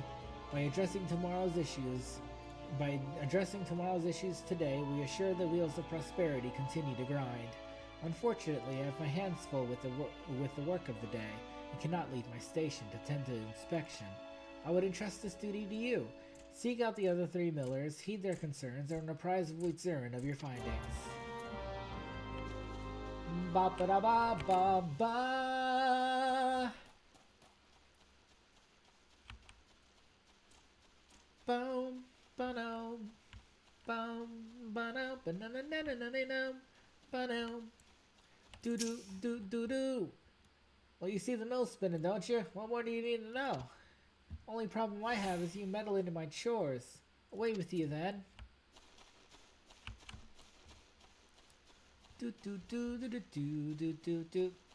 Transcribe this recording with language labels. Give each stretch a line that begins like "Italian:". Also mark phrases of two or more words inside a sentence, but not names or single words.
English: By addressing tomorrow's issues today, we assure the wheels of prosperity continue to grind. Unfortunately, I have my hands full with the work of the day, and cannot leave my station to tend to inspection. I would entrust this duty to you, Seek out the other 3 millers, heed their concerns, and apprise Witzerin of your findings. Ba ba da ba ba ba. Boom, ba-no, boom, ba-no, ba-na-na-na-na-na-na, ba-no, do-do-do-do-do. Well, you see the mill spinning, don't you? What more do you need to know? Only problem I have is you meddle into my chores. Away with you, then. Do-do-do-do-do-do-do-do-do-do-do.